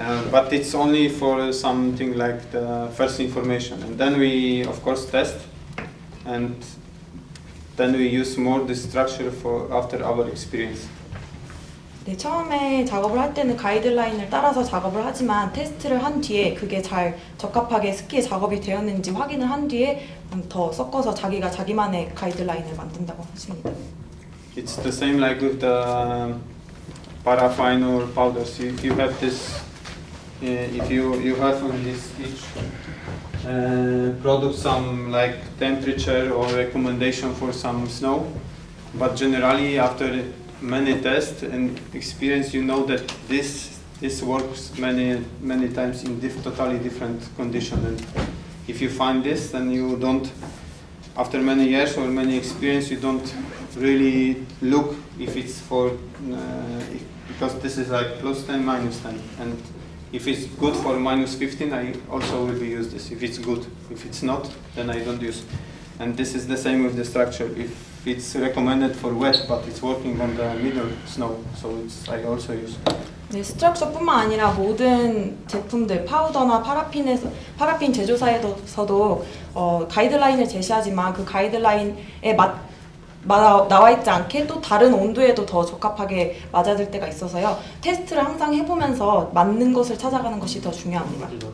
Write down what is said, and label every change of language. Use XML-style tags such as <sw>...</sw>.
<en>But it's only for something like the first information, and then we of course test, and then we use more the structure for after our experience.</en> <ko>네, 처음에 작업을 할 때는 가이드라인을 따라서 작업을 하지만 테스트를 한 뒤에 그게 잘 적합하게 스키에 작업이 되었는지 확인을 한 뒤에 더 섞어서 자기가 자기만의 가이드라인을 만든다고 하십니다.</ko> <en>It's the same like with the paraffin or powders. If you have this, if you have on this each product some like temperature or recommendation for some snow, but generally after many tests and experience, you know that this works many times in totally different condition. And if you find this, then you don't, after many years or many experience, you don't really look if it's for because this is like plus 10, minus 10, and if it's good for minus 15, I also will be use this. If it's good, if it's not, then I don't use. And this is the same with the structure. If it's recommended for wet, but it's working on the middle snow, so it's I also use.</en> <ko>네, 스트럭처뿐만 아니라 모든 제품들, 파우더나 파라핀 제조사에서도 가이드라인을 제시하지만 그 가이드라인에 나와 있지 않게 또 다른 온도에도 더 적합하게 맞아들 때가 있어서요. 테스트를 항상 해보면서 맞는 것을 찾아가는 것이 더 중요합니다.</ko>